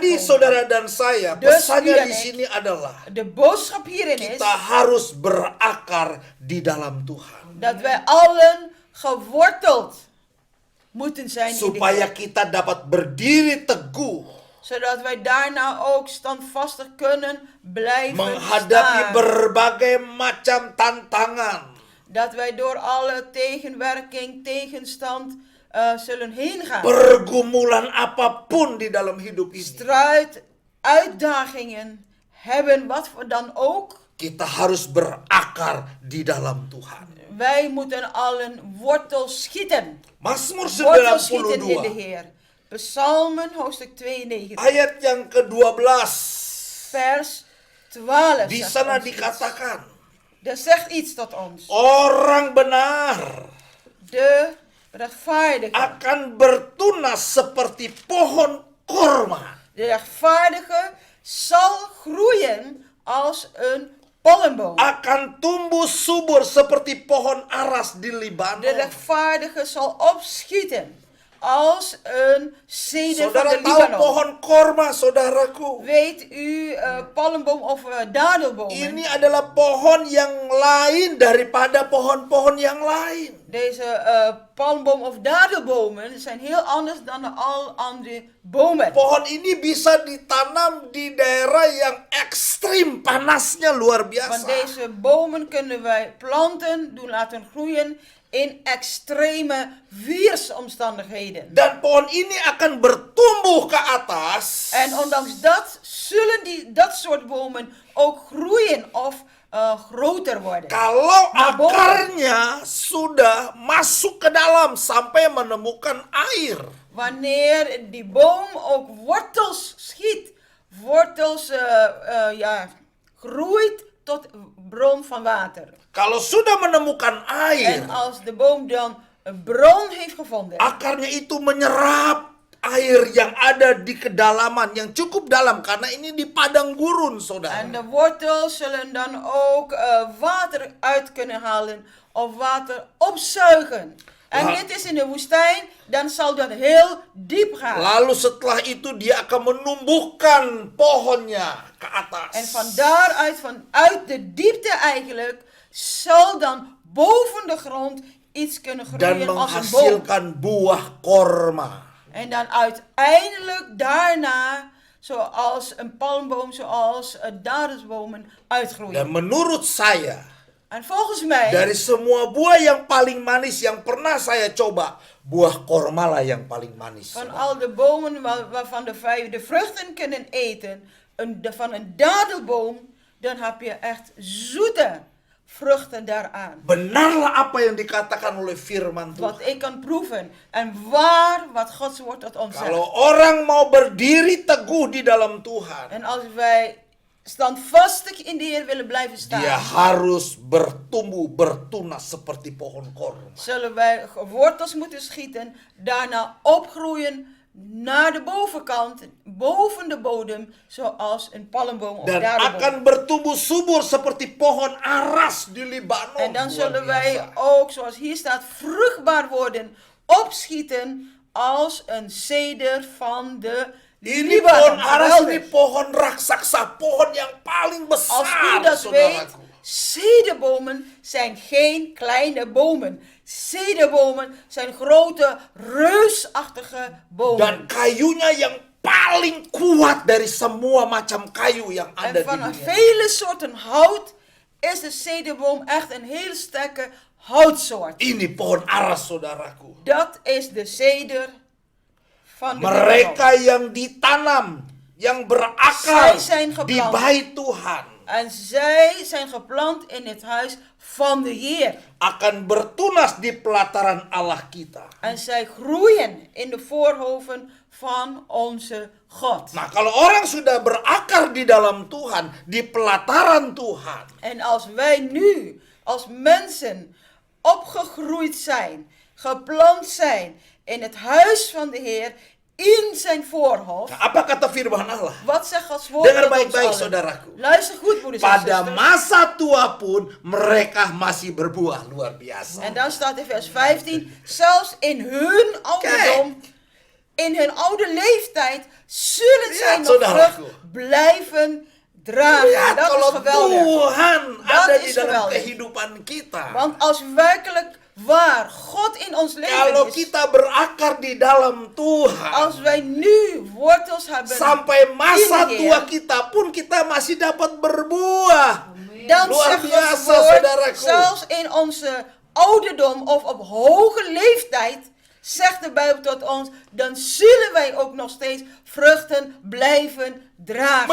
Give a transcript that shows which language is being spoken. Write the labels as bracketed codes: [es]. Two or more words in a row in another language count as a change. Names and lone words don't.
[id] Jadi [nl] komen. [id] saudara dan saya, [nl] Dus [id] pesannya [nl] u en [id] di [nl] ik, [id] sini adalah [nl] De boodschap hierin is [id] kita harus berakar di dalam Tuhan. [nl] dat wij allen geworteld moeten zijn in de [id] Supaya [nl] Heer. [id] kita dapat berdiri teguh [nl] Zodat wij daarna ook standvastig kunnen blijven [id] menghadapi [nl] staan. [id] berbagai macam tantangan. [nl] Dat wij door alle tegenwerking, tegenstand zullen heen gaan. [id] Pergumulan apapun di dalam hidup ini. [nl] Strijd, uitdagingen hebben, wat voor dan ook. [id] Kita harus berakar di dalam Tuhan. [nl] Wij moeten allen wortel schieten. [id] Mazmur Wortel schieten in de 92 [nl] Heer. Psalmen hoofdstuk 92. [id] ayat yang ke-12. [nl] Vers 12. [id] Di [nl] zegt [id] sana [nl] ons iets. [id] dikatakan, [nl] Dat zegt iets tot ons. [id] orang benar [nl] De rechtvaardige. [id] akan bertunas seperti pohon korma. [nl] De rechtvaardige zal groeien als een palmboom. [id] Akan tumbuh subur seperti pohon aras di [nl] De [id] Libanon. [nl] rechtvaardige zal opschieten als een ceder van [id] Saudara [nl] de [id] tahu [nl] Libanon. [id] pohon korma, saudaraku? [nl] Weet u palmboom of dadelbomen? [id] Ini adalah pohon yang lain daripada pohon-pohon yang lain. [nl] Deze palmboom of dadelbomen zijn heel anders dan al andere bomen. [id] Pohon ini bisa ditanam di daerah yang ekstrim panasnya luar [nl] Want [id] biasa. [nl] deze bomen kunnen wij planten, doen laten groeien in extreme weersomstandigheden. [id] Dan pohon ini akan bertumbuh ke atas. [nl] En ondanks dat zullen dat soort bomen ook groeien of groter worden. [id] Kalau [nl] Nah, bomen. [id] akarnya sudah masuk ke dalam sampai menemukan air. [nl] Wanneer die boom ook wortels schiet, wortels groeit tot bron van water. [id] Kalau sudah menemukan air, [nl] En als de boom dan een bron heeft gevonden, [id] akarnya itu menyerap air yang ada di kedalaman yang cukup dalam karena ini di padang gurun, saudara. [nl] en de wortels zullen dan ook water uit kunnen halen of water opzuigen. En [id] La- [nl] dit is in de woestijn, dan zal dat heel diep gaan. [id] Lalu setelah itu dia akan menumbuhkan pohonnya ke atas. [nl] En van daaruit, vanuit de diepte eigenlijk, zal dan boven de grond iets kunnen [id] dan [nl] groeien als een boom. [id] menghasilkan buah korma. [nl] En dan uiteindelijk daarna, zoals een palmboom, zoals dadelsbomen uitgroeien. [id] Dan menurut saya, [nl] En volgens mij, [id] dari semua buah yang paling manis yang pernah saya coba, buah korma lah yang paling manis. [nl] van al de bomen waarvan wij de vruchten kunnen eten, van een dadelboom, dan heb je echt zoete vruchten daaraan. [id] Benarlah apa yang dikatakan oleh firman Tuhan. [nl] Wat ik kan proeven. En waar wat Gods woord tot ons [id] Kalau [nl] zegt. [id] orang mau berdiri teguh di dalam Tuhan, [nl] En als wij standvastig in de Heer willen blijven [id] dia [nl] staan, [id] harus bertumbuh, bertunas seperti pohon korma. [nl] zullen wij wortels moeten schieten, daarna opgroeien naar de bovenkant, boven de bodem, zoals een palmboom of [id] Dan [nl] dadelboom. [id] akan bertumbuh subur seperti pohon aras di Libanon. [nl] En dan [id] Luar [nl] zullen wij [id] biasa. [nl] ook, zoals hier staat, vruchtbaar worden, opschieten als een ceder van de [id] Ini pohon [nl] Libanon. [id] aras [nl] Geweldig. [id] ini pohon raksasa, pohon yang paling [nl] Als u [id] besar, [nl] dat weet, [id] saudaraku. [nl] cederbomen zijn geen kleine bomen. Cederbomen zijn grote, reusachtige bomen. [id] Dan kayunya yang paling kuat dari semua macam kayu yang ada [nl] En [id] di [nl] van [id] dunia. [nl] vele soorten hout is de cederboom echt een heel sterke houtsoort. [id] Ini pohon aras, saudaraku. [nl] Dat is de ceder van de [id] Mereka [nl] Libanon. [id] yang ditanam, yang berakar [nl] Zij zijn [id] di [nl] geplant. [id] bait Tuhan, [nl] En zij zijn geplant in het huis van de Heer. [id] akan bertunas di pelataran Allah kita. [nl] En zij groeien in de voorhoven van onze God. [id] Nah, kalau orang sudah berakar di dalam Tuhan, di pelataran Tuhan, [nl] En als wij nu als mensen opgegroeid zijn, geplant zijn in het huis van de Heer, in zijn voorhof. [id] nah, apa kata firman Allah? [nl] Wat zegt Gods woord [id] Dengar [nl] tot ons [id] baik-baik, [nl] allen? [id] saudaraku. [nl] Luister goed, broeders en [id] Pada [nl] zusters. [id] masa tua pun mereka masih berbuah, luar biasa. [nl] En dan staat in vers 15, zelfs in hun ouderdom, in hun oude leeftijd, zullen zij [id] Ja, [nl] nog [id] saudaraku. [nl] vrucht blijven dragen. [id] Lihat [nl] Dat is [id] kalau [nl] geweldig. [id] Tuhan [nl] Dat [id] ada [nl] is [id] di dalam [nl] geweldig. [id] kehidupan kita. [nl] Want als werkelijk waar God in ons leven [id] Kalau [nl] is, [id] kita berakar di dalam Tuhan, [nl] als wij nu wortels hebben [id] sampai masa [nl] in de [id] tua [nl] Heer, [id] kita pun kita masih dapat berbuah. [nl] dan [id] Luar [nl] zegt Gods [id] biasa, [nl] woord, [id] saudaraku. [nl] zelfs in onze ouderdom of op hoge leeftijd, zegt de Bijbel tot ons, dan zullen wij ook nog steeds vruchten blijven dragen.